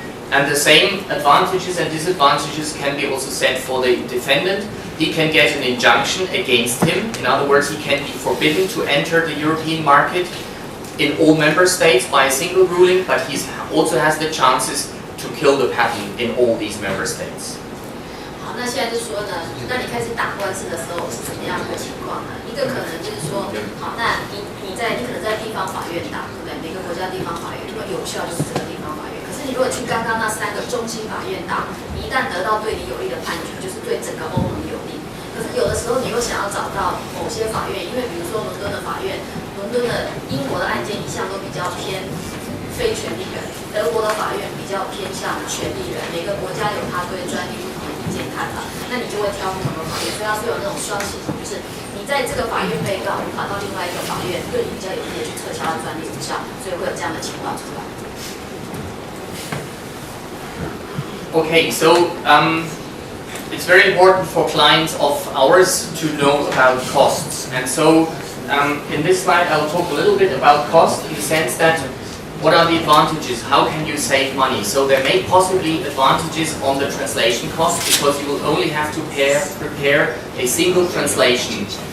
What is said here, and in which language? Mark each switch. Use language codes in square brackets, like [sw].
[en] And the same advantages and disadvantages can be also said for the defendant. He can get an injunction against him. In other words, he can be forbidden to enter the European market in all member states by a single ruling, but he also has the chances to kill the patent in all these member states. [zh] 好，那现在就说呢，那你开始打官司的时候是什么样的情况呢？一个可能就是说，好，那你可能在地方法院打，对不对？每个国家地方法院，因为有效就是这个地方法院。可是你如果去刚刚那三个中心法院打，你一旦得到对你有利的判决，就是对整个欧盟有利。可是有的时候你又想要找到某些法院，因为比如说伦敦的法院，伦敦的英国的案件一向都比较偏非权利人，德国的法院比较偏向权利人，每个国家有他对专利不同的意见看法，那你就会挑不同的法院，所以它是有那种双系统，就是你在这个法院被告，你跑到另外一个法院，对你比较有利的去撤销它专利无效，所以会有这样的情况出来。 [en] Okay, so it's very important for clients of ours to know about costs, and so in this slide I'll talk a little bit about cost in the sense that what are the advantages? How can you save money? So there may possibly advantages on the translation cost because you will only have to prepare a single translation.